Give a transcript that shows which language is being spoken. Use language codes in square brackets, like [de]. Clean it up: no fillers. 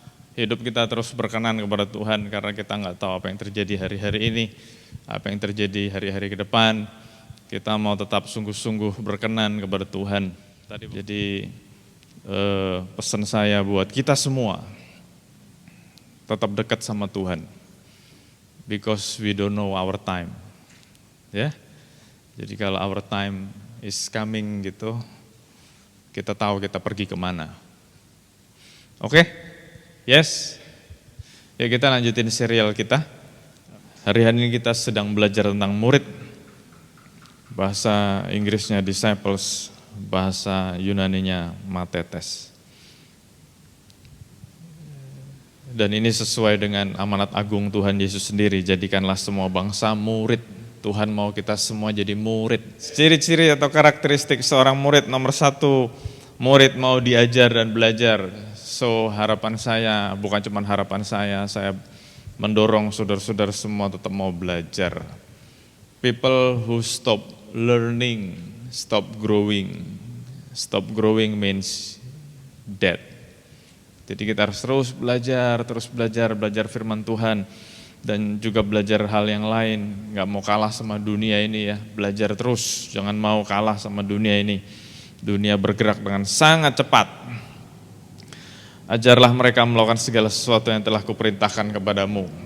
[id] Hidup kita terus berkenan kepada Tuhan karena kita nggak tahu apa yang terjadi hari-hari ini, apa yang terjadi hari-hari ke depan. Kita mau tetap sungguh-sungguh berkenan kepada Tuhan. Jadi pesan saya buat kita semua, tetap dekat sama Tuhan. [en] Because we don't know our time. [id] Ya. Jadi kalau [en] our time is coming [id] gitu, kita tahu kita pergi kemana. Oke? Yes, ya kita lanjutin serial kita. Hari ini kita sedang belajar tentang murid. Bahasa Inggrisnya disciples, bahasa Yunaninya matetes. Dan ini sesuai dengan amanat agung Tuhan Yesus sendiri, jadikanlah semua bangsa murid. Tuhan mau kita semua jadi murid. Ciri-ciri atau karakteristik seorang murid, nomor 1, murid mau diajar dan belajar. So harapan saya, bukan cuma harapan saya mendorong saudara-saudara semua tetap mau belajar. [en] People who stop learning, stop growing. Stop growing means dead. [id] Jadi kita harus terus belajar firman Tuhan. Dan juga belajar hal yang lain, gak mau kalah sama dunia ini ya. Belajar terus, jangan mau kalah sama dunia ini. Dunia bergerak dengan sangat cepat. Ajarlah mereka melakukan segala sesuatu yang telah kuperintahkan kepadamu.